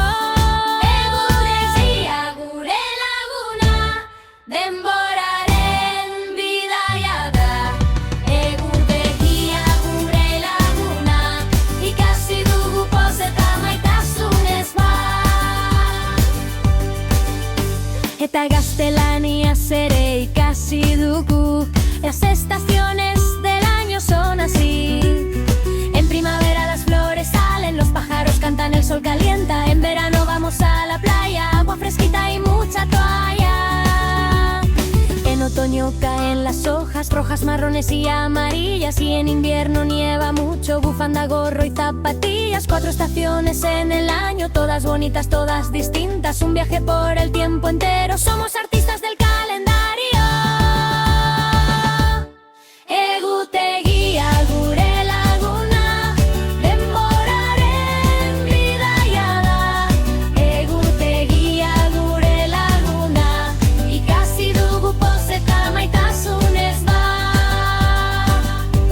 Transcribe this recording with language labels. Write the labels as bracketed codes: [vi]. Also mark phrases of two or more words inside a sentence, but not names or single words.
[eu] Egutegia gure laguna, denboraren bidaia da. Egutegia gure laguna, ikasi dugu poz eta maitasunez bat. Eta gaztelaniaz ere ikasi dugu, [es] las estaciones del año son así. En primavera las flores salen, los pájaros cantan, el sol calienta. En verano vamos a la playa, agua fresquita y mucha toalla. En otoño caen las hojas rojas, marrones y amarillas. Y en invierno nieva mucho, bufanda, gorro y zapatillas. 4 estaciones en el año, todas bonitas, todas distintas. Un viaje por el tiempo entero, somos artistas del calendario. [eu] Egutegia gure laguna, denboraren bidaia da. Egutegia gure laguna, ikasi dugu poz eta maitasunez bat.